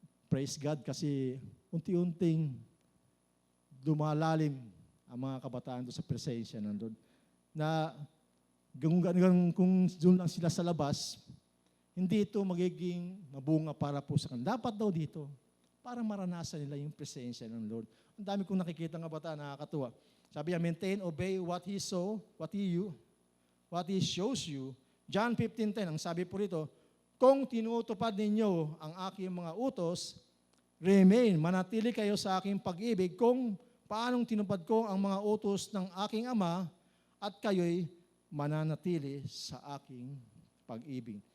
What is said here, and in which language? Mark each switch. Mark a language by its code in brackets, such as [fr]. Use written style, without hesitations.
[tl] Praise God kasi unti-unting dumalalim ang mga kabataan doon sa presensya ng Lord. Na kung doon lang sila sa labas, hindi ito magiging mabunga para po sa kanila. Dapat daw dito, para maranasan nila yung presensya ng Lord. Ang dami kong nakikita ng kabataan, nakakatuwa. Sabi niya, [en] maintain, obey what He saw, what He shows you. [tl] John 15:10, ang sabi po rito, kung tinutupad ninyo ang aking mga utos, remain, manatili kayo sa aking pag-ibig kung paanong tinupad ko ang mga utos ng aking Ama at kayo'y mananatili sa aking pag-ibig.